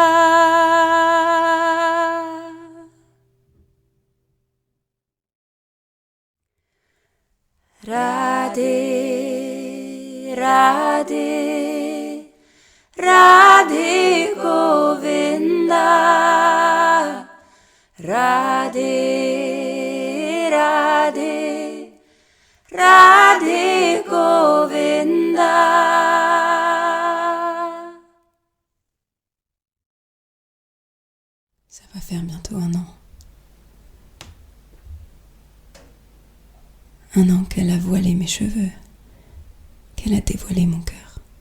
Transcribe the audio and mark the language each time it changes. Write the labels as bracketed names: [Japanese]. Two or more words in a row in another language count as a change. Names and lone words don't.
[French] Radhe Radhe, Radhe Govinda, Radhe Radhe, Radhe Govinda. Ça va faire bientôt 1 an. 1 an qu'elle a voilé mes cheveux, qu'elle a dévoilé mon cœur.